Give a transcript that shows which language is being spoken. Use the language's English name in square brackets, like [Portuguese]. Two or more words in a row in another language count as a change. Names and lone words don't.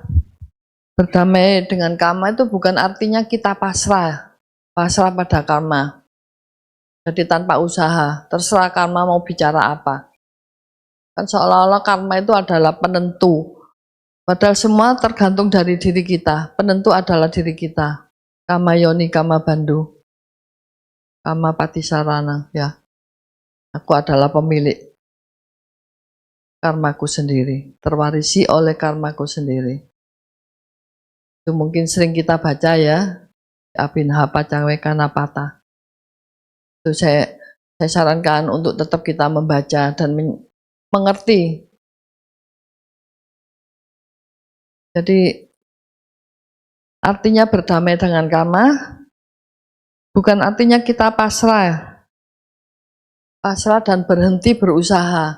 [Indonesian] Berdamai dengan karma itu bukan artinya kita pasrah pada karma. Jadi tanpa usaha, terserah karma mau bicara apa. Kan seolah-olah karma itu adalah penentu. Padahal semua tergantung dari diri kita. Penentu adalah diri kita. [Pali] Kama yoni, kama bandhu, kama patisarana. [Indonesian] Ya, aku adalah pemilik karmaku sendiri. Terwarisi oleh karmaku sendiri. Itu mungkin sering kita baca ya. [Pali] Abhinha pacangwekana pata. [Indonesian] Itu saya sarankan untuk tetap kita membaca dan mengerti. Jadi artinya berdamai dengan karma bukan artinya kita pasrah dan berhenti berusaha.